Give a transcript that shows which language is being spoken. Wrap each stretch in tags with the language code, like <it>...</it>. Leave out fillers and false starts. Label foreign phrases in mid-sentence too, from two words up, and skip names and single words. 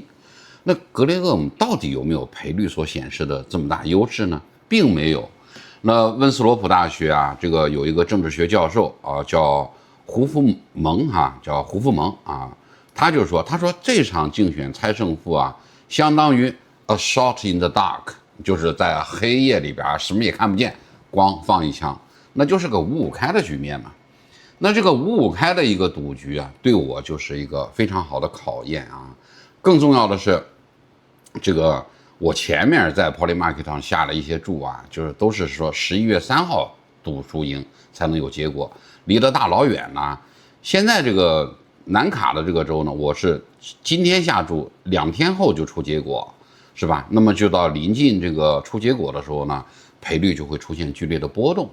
<zh>那格雷厄姆到底有沒有賠率所顯示的這麼大優勢呢？並沒有。那溫斯羅普大學這個有一個政治學教授叫胡夫蒙他就說，他說這場競選猜勝負相當於</zh> <en>a shot in the dark，</en> <zh>就是在黑夜裡邊什麼也看不見，光放一槍，那就是個5-5開的局面嘛。那這個5-5開的一個賭局對我就是一個非常好的考驗更重要的是，這個我前面在 Polymarket 上下了一些注就是都是說11 月3號賭輸贏才能有結果，離得大老遠呢。現在這個南卡的這個州呢，我是今天下注，2天後就出結果，是吧？那麼就到臨近這個出結果的時候呢，賠率就會出現劇烈的波動。</zh>